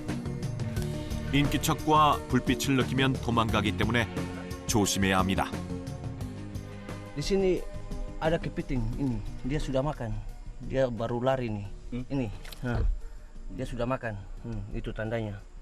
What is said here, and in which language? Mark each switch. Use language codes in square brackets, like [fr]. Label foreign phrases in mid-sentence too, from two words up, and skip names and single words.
[ko] 인기척과 불빛을 느끼면 도망가기 때문에 조심해야 합니다. [id] Di sini ada kepiting ini. Dia sudah makan. Dia baru lari nih. Ini. Dia sudah makan. Itu tandanya.